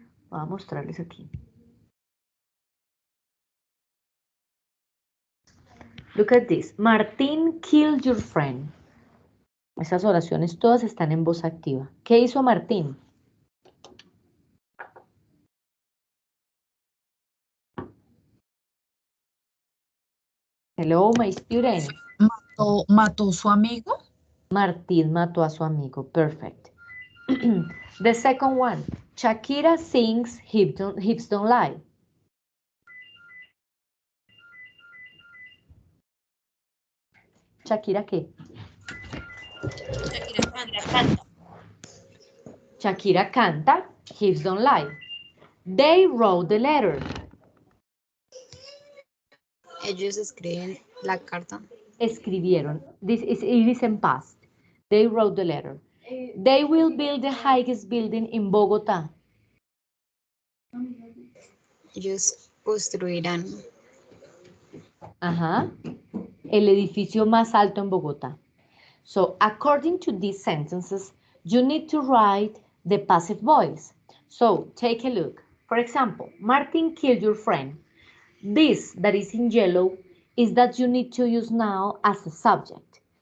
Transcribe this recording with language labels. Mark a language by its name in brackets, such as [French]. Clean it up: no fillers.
[Spanish] Voy a mostrarles aquí. [English] Look at this. Martín killed your friend. [Spanish] Esas oraciones todas están en voz activa. ¿Qué hizo Martín? [English] Hello, my students. [Spanish] mató su amigo. Martín mató a su amigo. [English] Perfect. The second one. Shakira sings Hips Don't Lie. [Spanish] ¿Shakira qué? Shakira canta. Shakira canta [English] Hips Don't Lie. They wrote the letter. [Spanish] Ellos escriben la carta. Escribieron. [English] It is in past. They wrote the letter. They will build the highest building in Bogotá. [Spanish] Ellos construirán. Ajá. El edificio más alto en Bogotá. [English] So, according to these sentences, you need to write the passive voice. So, take a look. For example, Martin killed your friend. This that is in yellow is that you need to use now as a subject.